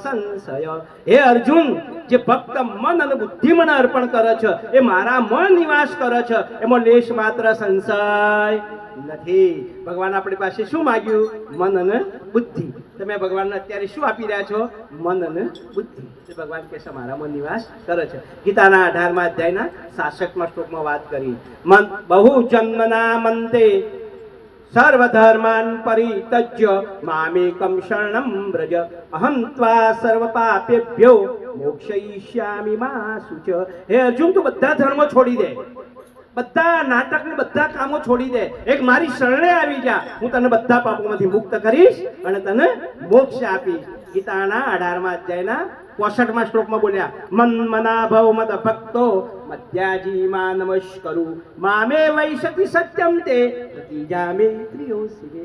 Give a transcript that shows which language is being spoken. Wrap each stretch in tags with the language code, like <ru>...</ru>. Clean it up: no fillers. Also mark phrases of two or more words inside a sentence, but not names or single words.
<gu>હે અર્જુન, જે ફક્ત મન અને બુદ્ધિ મને અર્પણ કરે છે એ મારામાં નિવાસ કરે છે, એમાં લેશ માત્ર સંશય નથી. ભગવાન આપણી પાસે શું માગ્યું? મન અને બુદ્ધિ. તમે ભગવાનને અત્યારે શું આપી રહ્યા છો? મન અને બુદ્ધિ. તે ભગવાન કહે છે મારામાં નિવાસ કરે છે. ગીતાના 18મા અધ્યાયના 66મા શ્લોકમાં વાત કરી.</gu> <sa>મન બહુ જન્મના મંતે સર્વધર્માન પરિત્યજ્ય મામેકમ શરણમ વ્રજ અહમ ત્વા સર્વ પાપેભ્યો મોક્ષયિષ્યામિ મા શુચ.</sa> <gu>હે અર્જુન, તું બધા ધર્મો છોડી દે, બધા નાટક ને બધા કામો છોડી દે, એક મારી શરણે આવી જા, હું તને બધા પાપોમાંથી મુક્ત કરીશ અને તને મોક્ષ આપીશ. ગીતાના 18મા અધ્યાયના 65મા શ્લોકમાં બોલ્યા,</gu> <sa>મન મના ભવ મદ ભક્તો મધ્યાજી મા નમસ્કરુ મામે વૈશતિ સત્યમ તે પ્રતિજામે પ્રિયોસિને.</sa>